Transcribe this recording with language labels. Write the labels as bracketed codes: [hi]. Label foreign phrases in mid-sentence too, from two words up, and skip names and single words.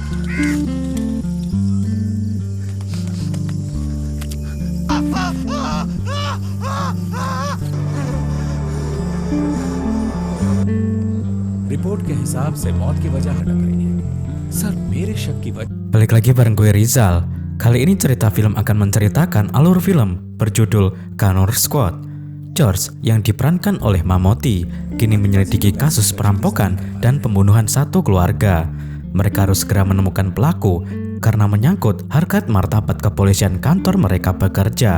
[hi] रिपोर्ट के हिसाब से मौत की वजह अटक रही है। सर, मेरे शक की वजह। [id] Balik lagi bareng gue Rizal. Kali ini cerita film akan menceritakan alur film berjudul Connor Squad. George yang diperankan oleh Mammootty kini menyelidiki kasus perampokan dan pembunuhan satu keluarga. Mereka harus segera menemukan pelaku karena menyangkut harkat martabat kepolisian kantor mereka bekerja.